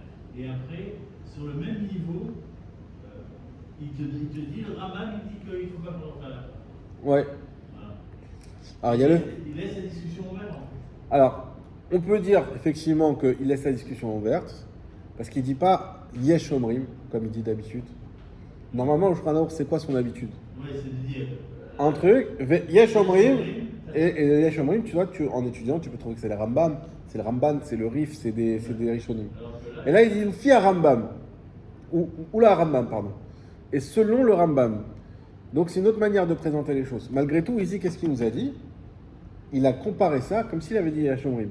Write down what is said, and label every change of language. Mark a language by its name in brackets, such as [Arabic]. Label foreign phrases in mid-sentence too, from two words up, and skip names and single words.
[French] Et après, sur le même niveau, il te dit, le Rambam, il dit qu'il ne faut pas faire la. Ouais. Voilà. Alors, il laisse la discussion ouverte. Alors, on peut dire effectivement qu'il laisse la discussion ouverte, parce qu'il ne dit pas [Hebrew] יש אומרים, [French] comme il dit d'habitude. Normalement, le Shulchan Aruch, c'est quoi son habitude? Oui, c'est de dire. Un truc, [Hebrew] יש אומרים, ויש אומרים, [French] tu vois, en étudiant, tu peux trouver que c'est le Rambam. C'est le Ramban, c'est le Rif, c'est des Rishonim. Et là, il dit une fille à Rambam. Ou la Rambam, pardon. Et selon le Rambam. Donc, c'est une autre manière de présenter les choses. Malgré tout, ici, qu'est-ce qu'il nous a dit? Il a comparé ça comme s'il avait dit [Hebrew] יש אומרים.